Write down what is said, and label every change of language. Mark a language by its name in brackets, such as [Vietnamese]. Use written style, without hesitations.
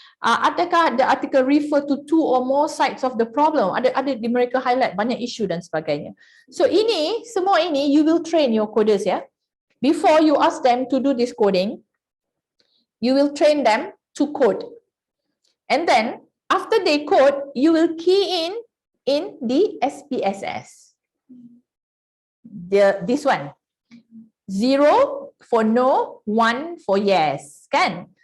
[Malay] Adakah [English] the article refer to two or more sides of the problem? [Malay] Ada di mereka highlight banyak isu dan sebagainya. [English] So [Malay] ini, semua ini [English] you will train your coders ya. Before you ask them to do this coding, you will train them to code. And then after they code, you will key in the SPSS. This one. 0 for no, 1 for yes. Kan?